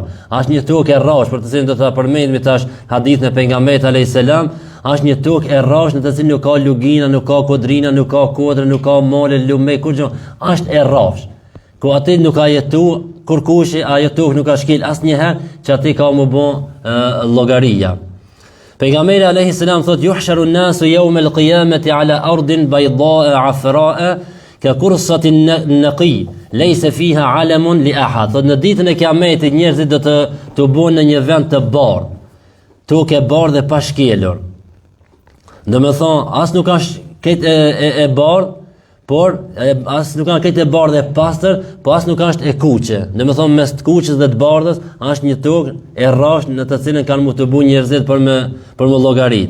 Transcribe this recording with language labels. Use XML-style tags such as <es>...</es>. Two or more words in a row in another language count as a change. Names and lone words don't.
<sq>Është një tokë e rrashë, për të cilën do ta përmendim tash hadithin e pejgamberit</sq> <ar>عليه السلام,</ar> <sq>është një tokë e rrashë në të cilën nuk ka lugina, nuk ka kodrina, nuk ka kodra, nuk ka male, lume, kurrë, është e rrashë. Ku aty nuk ka jetu kurkushi, ajo tokë nuk ka shkel asnjëherë që aty ka më bon llogaria.</sq> <ar>Pejgamberi عليه السلام thotë يحشر الناس يوم القيامة على أرض بيضاء عفراء كقرصة نقي ليس فيها علم لأحد.</ar> <sq>Në ditën e Kiametit njerëzit do të bëhen në një vend të bardhë, tokë e bardhë dhe pa shkelur. Do me thonë, as nuk është këtë e bardhë, por as nuk kanë këtë e bardhë e pastër, po as nuk është e kuqe. Do me thonë, mes të kuqes dhe të bardhës është një tokë e rrafsh në të cilën kanë mu të bu njerëzit për me llogarit.</sq>